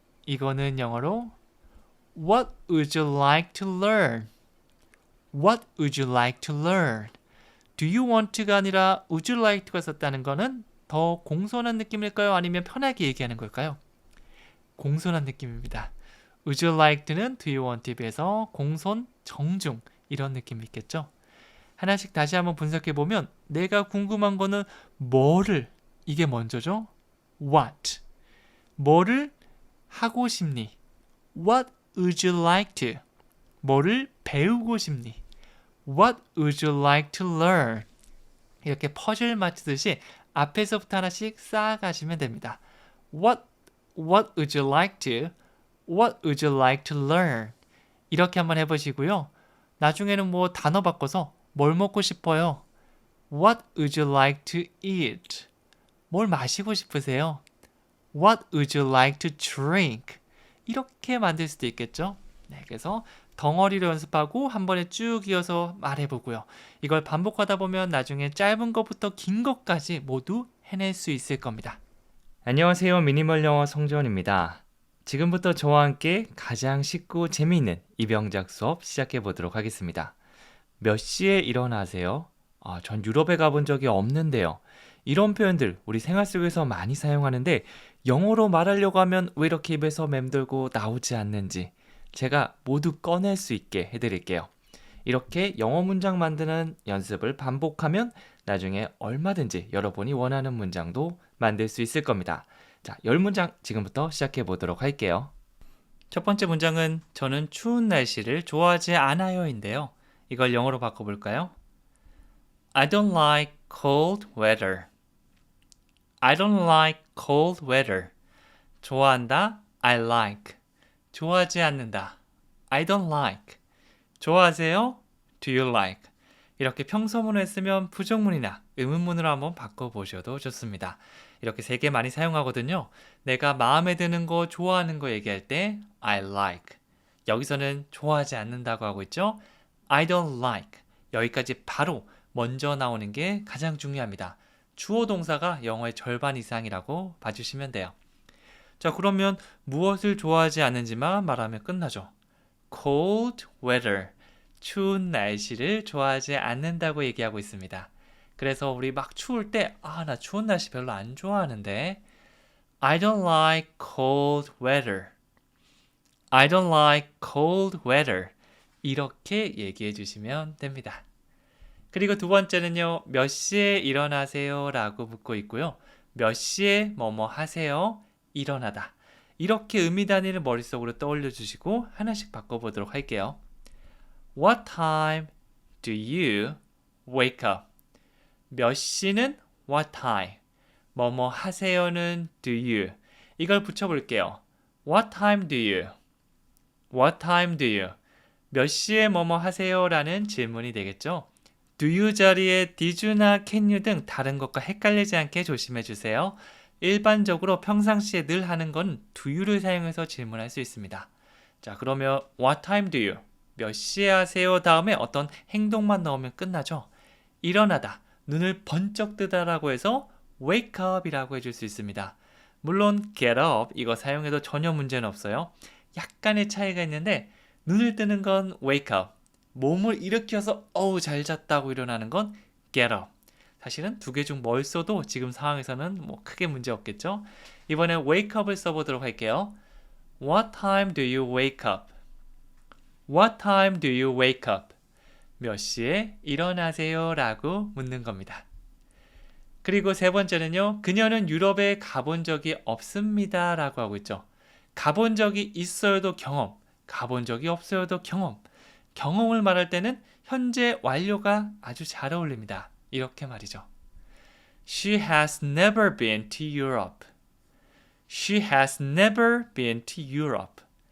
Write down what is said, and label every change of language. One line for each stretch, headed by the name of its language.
Korean: 이거는 영어로
English: What would you like to learn? What would you like to learn? Do you want to
Korean: 가 아니라
English: would you like to
Korean: 가 썼다는 거는 더 공손한 느낌일까요? 아니면 편하게 얘기하는 걸까요? 공손한 느낌입니다.
English: Would you like to
Korean: 는
English: do you want to
Korean: 에 비해서 공손, 정중 이런 느낌이 있겠죠? 하나씩 다시 한번 분석해보면 내가 궁금한 거는 뭐를, 이게 먼저죠? What. 뭐를 하고 싶니?
English: What would you like to?
Korean: 뭐를 배우고 싶니?
English: What would you like to learn?
Korean: 이렇게 퍼즐 맞추듯이 앞에서부터 하나씩 쌓아가시면 됩니다.
English: What would you like to? What would you like to learn?
Korean: 이렇게 한번 해보시고요. 나중에는 뭐 단어 바꿔서 뭘 먹고 싶어요?
English: What would you like to eat?
Korean: 뭘 마시고 싶으세요?
English: What would you like to drink?
Korean: 이렇게 만들 수도 있겠죠? 네, 그래서 덩어리로 연습하고 한 번에 쭉 이어서 말해보고요. 이걸 반복하다 보면 나중에 짧은 것부터 긴 것까지 모두 해낼 수 있을 겁니다. 안녕하세요. 미니멀 영어 성지원입니다. 지금부터 저와 함께 가장 쉽고 재미있는 이병작 수업 시작해 보도록 하겠습니다. 몇 시에 일어나세요? 전 유럽에 가본 적이 없는데요. 이런 표현들 우리 생활 속에서 많이 사용하는데 영어로 말하려고 하면 왜 이렇게 입에서 맴돌고 나오지 않는지 제가 모두 꺼낼 수 있게 해드릴게요. 이렇게 영어 문장 만드는 연습을 반복하면 나중에 얼마든지 여러분이 원하는 문장도 만들 수 있을 겁니다. 자, 10문장 지금부터 시작해 보도록 할게요. 첫 번째 문장은 저는 추운 날씨를 좋아하지 않아요인데요. 이걸 영어로 바꿔볼까요?
English: I don't like cold weather. I don't like cold weather.
Korean: 좋아한다.
English: I like.
Korean: 좋아하지 않는다.
English: I don't like.
Korean: 좋아하세요?
English: Do you like?
Korean: 이렇게 평서문을 쓰면 부정문이나 의문문으로 한번 바꿔보셔도 좋습니다. 이렇게 3개 많이 사용하거든요. 내가 마음에 드는 거, 좋아하는 거 얘기할 때 I like. 여기서는 좋아하지 않는다고 하고 있죠.
English: I don't like.
Korean: 여기까지 바로 먼저 나오는 게 가장 중요합니다. 주어 동사가 영어의 절반 이상이라고 봐주시면 돼요. 자, 그러면 무엇을 좋아하지 않는지만 말하면 끝나죠.
English: Cold weather.
Korean: 추운 날씨를 좋아하지 않는다고 얘기하고 있습니다. 그래서 우리 막 추울 때 나 추운 날씨 별로 안 좋아하는데
English: I don't like cold weather. I don't like cold weather.
Korean: 이렇게 얘기해 주시면 됩니다. 그리고 두 번째는요. 몇 시에 일어나세요? 라고 묻고 있고요. 몇 시에 뭐뭐 하세요? 일어나다. 이렇게 의미 단위를 머릿속으로 떠올려 주시고 하나씩 바꿔보도록 할게요.
English: What time do you wake up?
Korean: 몇 시는 what time? 뭐뭐 하세요는 do you. 이걸 붙여볼게요.
English: What time do you? What time do you?
Korean: 몇 시에 뭐뭐 하세요? 라는 질문이 되겠죠. do you 자리에 did you나 can you 등 다른 것과 헷갈리지 않게 조심해 주세요. 일반적으로 평상시에 늘 하는 건 do you를 사용해서 질문할 수 있습니다. 자, 그러면
English: what time do you?
Korean: 몇 시에 하세요? 다음에 어떤 행동만 넣으면 끝나죠. 일어나다, 눈을 번쩍 뜨다라고 해서 wake up 이라고 해줄 수 있습니다. 물론 get up 이거 사용해도 전혀 문제는 없어요. 약간의 차이가 있는데 눈을 뜨는 건 wake up, 몸을 일으켜서 어우 잘 잤다고 일어나는 건 get up. 사실은 두 개 중 뭘 써도 지금 상황에서는 뭐 크게 문제 없겠죠. 이번에 wake up을 써보도록 할게요.
English: What time do you wake up? What time do you wake up?
Korean: 몇 시에 일어나세요? 라고 묻는 겁니다. 그리고 세 번째는요. 그녀는 유럽에 가본 적이 없습니다. 라고 하고 있죠. 가본 적이 있어요도 경험, 가본 적이 없어요도 경험. 경험을 말할 때는 현재 완료가 아주 잘 어울립니다. 이렇게 말이죠.
English: She has never been to Europe. She has never been to Europe.